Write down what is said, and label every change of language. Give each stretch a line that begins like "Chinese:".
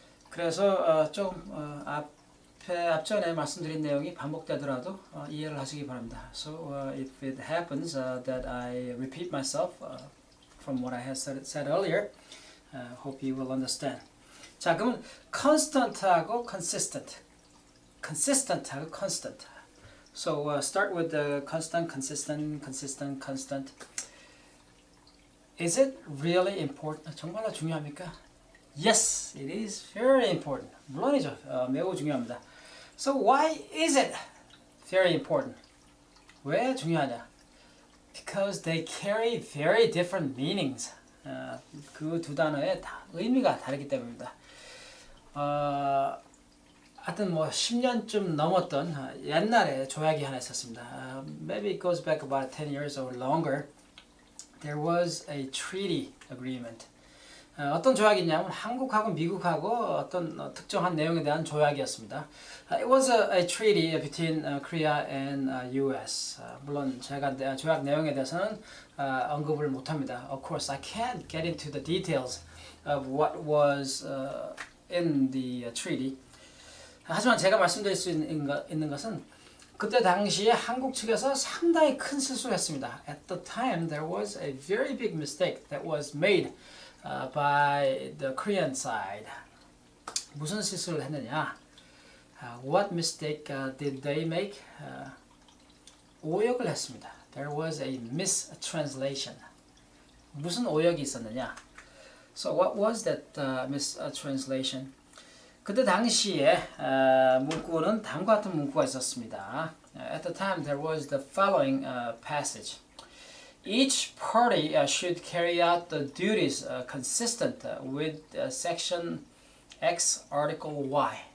Korean: 그래서 좀 앞전에 말씀드린 내용이 반복되더라도 이해를 하시기 바랍니다.
English: So if it happens that I repeat myself from what I had said earlier, hope you will understand.
Korean: 자, 그러면 constant하고 consistent하고 constant.
English: So start with the constant, consistent. Is it really important?
Korean: 정말로 중요합니까?
English: Yes, it is very important.
Korean: 물론이죠. 매우 중요합니다.
English: So why is it very important?
Korean: 왜 중요하냐?
English: Because they carry very different meanings.
Korean: 그 두 단어의 의미가 다르기 때문입니다. 하여튼 뭐 10년쯤 넘었던 옛날에 조약이 하나 있었습니다.
English: Maybe it goes back about 10 years or longer. There was a treaty agreement.
Korean: 어떤 조약이냐면 한국하고 미국하고 어떤 특정한 내용에 대한 조약이었습니다.
English: It was a treaty between Korea and US.
Korean: 물론 제가 조약 내용에 대해서는 언급을 못합니다.
English: Of course, I can't get into the details of what was in the treaty.
Korean: 하지만 제가 말씀드릴 수 있는 것은 그때 당시에 한국 측에서 상당히 큰 실수를 했습니다.
English: At the time, there was a very big mistake that was made by the Korean side.
Korean: 무슨 실수를 했느냐?
English: What mistake did they make?
Korean: 오역을 했습니다.
English: There was a mistranslation.
Korean: 무슨 오역이 있었느냐?
English: So what was that mistranslation?
Korean: 그때 당시에 문구는 다음과 같은 문구가 있었습니다.
English: At the time there was the following passage. Each party should carry out the duties consistent with section X article Y.